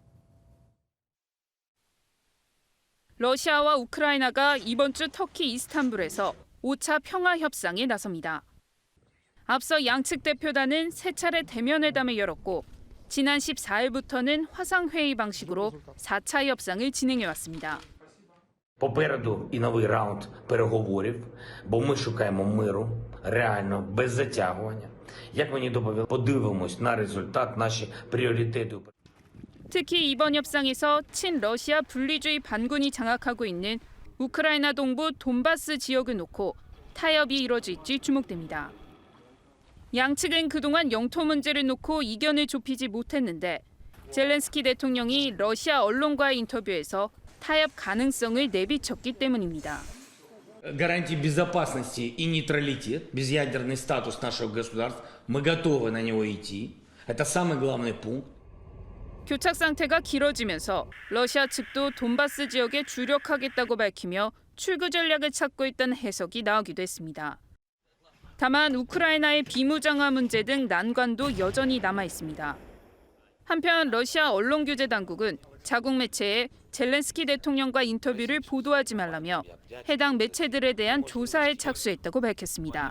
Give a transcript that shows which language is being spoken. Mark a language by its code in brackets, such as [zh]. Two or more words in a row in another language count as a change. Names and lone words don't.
[ko] 러시아와 우크라이나가 이번 주 터키 이스탄불에서 5차 평화 협상에 나섭니다. 앞서 양측 대표단은 세 차례 대면회담을 열었고 지난 14일부터는 화상회의 방식으로 4차 협상을 진행해왔습니다. [uk] Попереду і новий раунд переговорів, бо ми шукаємо миру, реально, без затягування. Як мені доповіли, подивимось на результат, наші пріоритети. [ko] 특히 이번 협상에서 친러시아 분리주의 반군이 장악하고 있는 우크라이나 동부 돈바스 지역을 놓고 타협이 이뤄질지 주목됩니다. 양측은 그동안 영토 문제를 놓고 이견을 좁히지 못했는데 젤렌스키 대통령이 러시아 언론과의 인터뷰에서 타협 가능성을 내비쳤기 때문입니다. [ru] Гарантии безопасности и нейтралитет, безъядерный статус нашего государства, мы готовы на него идти. Это самый главный пункт. [ko] 교착 상태가 길어지면서 러시아 측도 돈바스 지역에 주력하겠다고 밝히며 출구 전략을 찾고 있다는 해석이 나오기도 했습니다. 다만 우크라이나의 비무장화 문제 등 난관도 여전히 남아 있습니다. 한편 러시아 언론 규제 당국은 자국 매체에 젤렌스키 대통령과 인터뷰를 보도하지 말라며 해당 매체들에 대한 조사에 착수했다고 밝혔습니다.